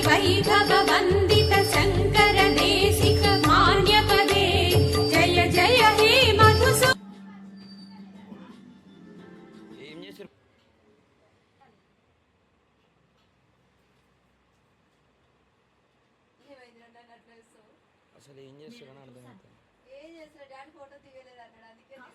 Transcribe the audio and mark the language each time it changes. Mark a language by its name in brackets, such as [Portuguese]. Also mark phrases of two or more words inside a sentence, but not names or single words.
[Sanskrit] वैभववन्दित शङ्कर देशिक मान्यपदे जय जय हे मधुसू [Telugu] అసలు ఏం చేస్తారని అర్థమవుతుంది. ఏం చేస్తాడు డాడీ ఫోటో తీయలేదు అన్నాడు అందుకే